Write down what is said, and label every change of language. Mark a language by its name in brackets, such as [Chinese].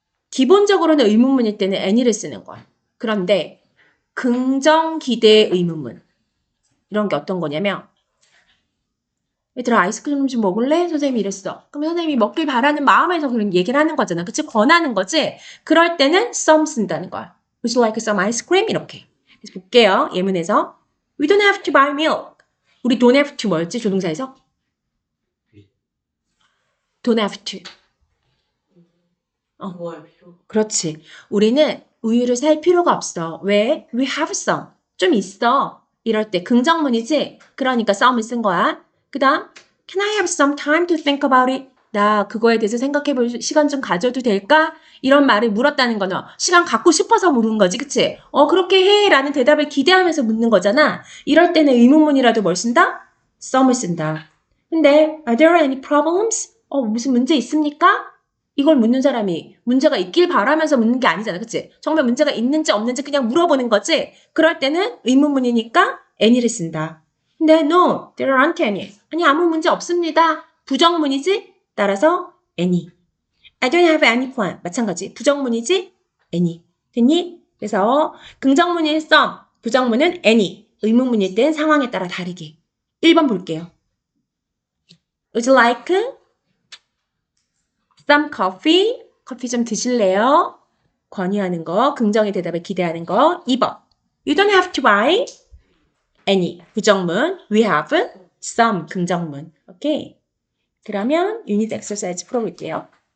[Korean] 기본적으로는 의문문일 때는 any를 쓰는 거야. 그런데 긍정 기대 의문문. 이런 게 어떤 거냐면 얘들아 아이스크림 좀 먹을래? 선생님이 이랬어. 그럼 선생님이 먹길 바라는 마음에서 그런 얘기를 하는 거잖아. 그치? 권하는 거지? 그럴 때는 some 쓴다는 거야. [English] Would you like some ice cream? [Korean] 이렇게. 그래서 볼게요. 예문에서 [English] We don't have to buy milk. [Korean] 우리 don't have to 뭐였지? 조동사에서? [English] don't have to. [Korean] 그렇지. 우리는 우유를 살 필요가 없어. 왜? [English] We have some. [Korean] 좀 있어. 이럴 때 긍정문이지? 그러니까 some을 쓴 거야. 그 다음 [English] Can I have some time to think about it? [Korean] 나 그거에 대해서 생각해 볼 시간 좀 가져도 될까? 이런 말을 물었다는 거는 시간 갖고 싶어서 물은 거지. 그치? 그렇게 해. 라는 대답을 기대하면서 묻는 거잖아. 이럴 때는 의문문이라도 뭘 쓴다? some을 쓴다. 근데 [English] Are there any problems? [Korean] 무슨 문제 있습니까? 이걸 묻는 사람이 문제가 있길 바라면서 묻는 게 아니잖아. 그치? 정말 문제가 있는지 없는지 그냥 물어보는 거지. 그럴 때는 의문문이니까 any를 쓴다. 근데 [English] no, there aren't any. [Korean] 아니 아무 문제 없습니다. 부정문이지? 따라서 any. [English] I don't have any plan. [Korean] 마찬가지. 부정문이지? any. 됐니? 그래서 긍정문인 some, 부정문은 any. 의문문일 땐 상황에 따라 다르게. 1번 볼게요. [English] Would you like some coffee? [Korean] 커피 좀 드실래요? 권유하는 거, 긍정의 대답을 기대하는 거. [English] 2번. You don't have to buy any. 부정문. We have some. 긍정문. 오케이. [Korean] 그러면 유닛 엑서사이즈 풀어볼게요.